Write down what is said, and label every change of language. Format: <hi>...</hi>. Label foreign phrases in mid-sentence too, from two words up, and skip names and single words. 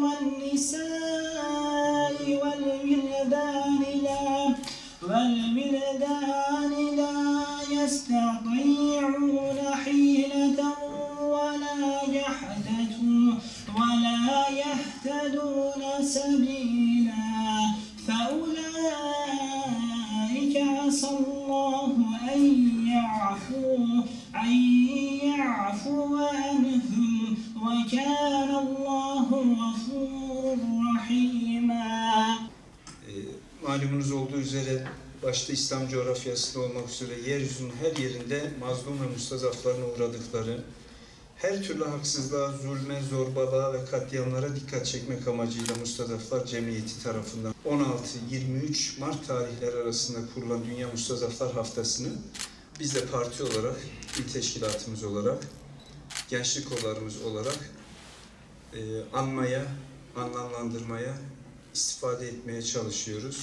<ar>والنساء والولدان لا يستطيعون حيلة ولا يهتدون سبيلا فأولئك عسى الله أن يعفو عنهم وكان الله غفورا رحيما.</ar> <tr>Malumunuz olduğu üzere başta İslam coğrafyasında olmak üzere yeryüzünün her yerinde mazlum ve mustazaflarına uğradıkları, her türlü haksızlığa, zulme, zorbalığa ve katliamlara dikkat çekmek amacıyla Mustazaflar Cemiyeti tarafından 16-23 Mart tarihleri arasında kurulan Dünya Mustazaflar Haftası'nı biz de parti olarak, il teşkilatımız olarak, gençlik kollarımız olarak anmaya, anlamlandırmaya, istifade etmeye çalışıyoruz.</tr>